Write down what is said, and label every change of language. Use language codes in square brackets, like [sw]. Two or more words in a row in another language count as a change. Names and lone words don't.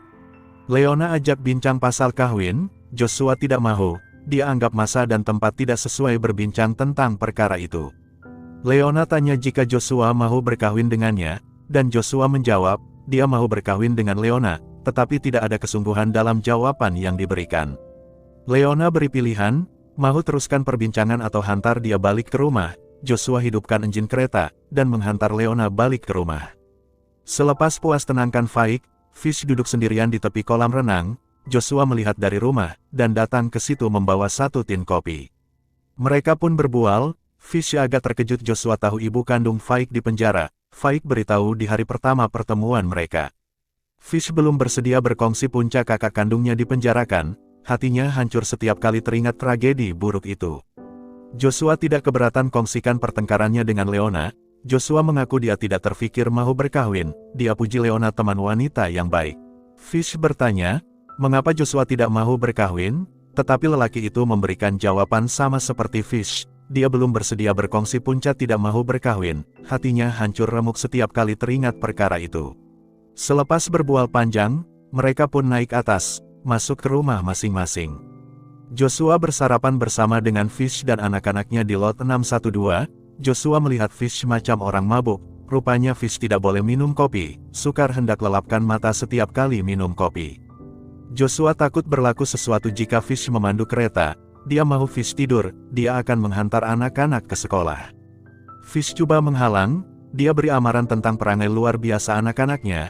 [ms] Leona ajak bincang pasal kawin, Joshua tidak mau. Dia anggap masa dan tempat tidak sesuai berbincang tentang perkara itu. Leona tanya jika Joshua mau berkawin dengannya, dan Joshua menjawab, dia mau berkawin dengan Leona, tetapi tidak ada kesungguhan dalam jawaban yang diberikan. Leona beri pilihan, mau teruskan perbincangan atau hantar dia balik ke rumah. Joshua hidupkan enjin kereta, dan menghantar Leona balik ke rumah. Selepas puas tenangkan Faik, Fish duduk sendirian di tepi kolam renang. Joshua melihat dari rumah, dan datang ke situ membawa 1 tin kopi. Mereka pun berbual. Fish agak terkejut Joshua tahu ibu kandung Faik di penjara. Faik beritahu di hari pertama pertemuan mereka. Fish belum bersedia berkongsi puncak kakak kandungnya dipenjarakan. Hatinya hancur setiap kali teringat tragedi buruk itu. Joshua tidak keberatan kongsikan pertengkarannya dengan Leona. Joshua mengaku dia tidak terfikir mau berkahwin. Dia puji Leona teman wanita yang baik. Fish bertanya, mengapa Joshua tidak mau berkahwin? Tetapi lelaki itu memberikan jawaban sama seperti Fish. Dia belum bersedia berkongsi puncak tidak mau berkahwin. Hatinya hancur remuk setiap kali teringat perkara itu. Selepas berbual panjang, mereka pun naik atas, masuk ke rumah masing-masing. Joshua bersarapan bersama dengan Fish dan anak-anaknya di lot 612. Joshua melihat Fish macam orang mabuk. Rupanya Fish tidak boleh minum kopi. Sukar hendak lelapkan mata setiap kali minum kopi. Joshua takut berlaku sesuatu jika Fish memandu kereta. Dia mau Fish tidur, dia akan menghantar anak-anak ke sekolah. Fish coba menghalang, dia beri amaran tentang perangai luar biasa anak-anaknya.